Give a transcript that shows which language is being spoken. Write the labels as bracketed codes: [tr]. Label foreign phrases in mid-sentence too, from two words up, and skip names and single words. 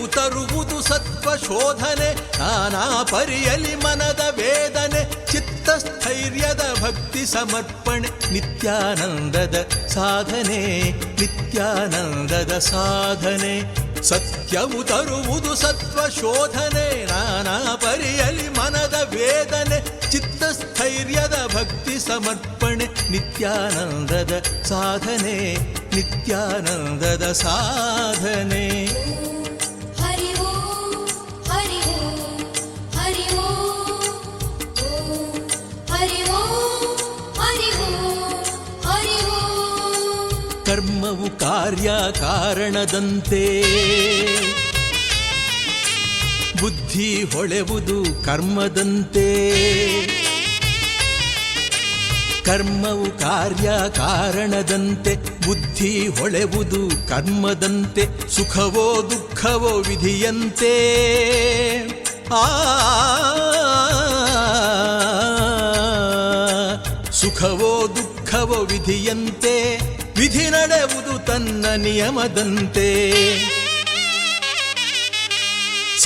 [kn] ತರುವುದು ಸತ್ವಶೋಧನೆ ನಾನಾ ಪರಿಯಲಿ ಮನದ ವೇದನೆ ಚಿತ್ತಸ್ಥೈರ್ಯದ ಭಕ್ತಿ ಸಮರ್ಪಣೆ ನಿತ್ಯಾನಂದದ ಸಾಧನೆ ನಿತ್ಯಾನಂದದ ಸಾಧನೆ ಸತ್ಯವು ತರುವುದು ಸತ್ವಶೋಧನೆ ನಾನಾ ಪರಿಯಲಿ ಮನದ ವೇದನೆ ಚಿತ್ತಸ್ಥೈರ್ಯದ ಭಕ್ತಿ ಸಮರ್ಪಣೆ ನಿತ್ಯಾನಂದದ ಸಾಧನೆ ನಿತ್ಯಾನಂದದ ಸಾಧನೆ [sa] ಹರಿ ಓಂ ಹರಿ ಓಂ ಹರಿ ಓಂ ಹರಿ ಓಂ ಹರಿ ಓಂ ಹರಿ ಓಂ [kn] ಕರ್ಮವು ಕಾರ್ಯ ಕಾರಣದಂತೆ ಬುದ್ಧಿ ಹೊಳೆವುದು ಕರ್ಮದಂತೆ ಕರ್ಮವು ಕಾರ್ಯ ಕಾರಣದಂತೆ ಬುದ್ಧಿ ಹೊಳೆವುದು ಕರ್ಮದಂತೆ ಸುಖವೋ ದುಃಖವೋ ವಿಧಿಯಂತೆ ಸುಖವೋ ದುಃಖವೋ ವಿಧಿಯಂತೆ ವಿಧಿ ನಡೆಯುವುದು ತನ್ನ ನಿಯಮದಂತೆ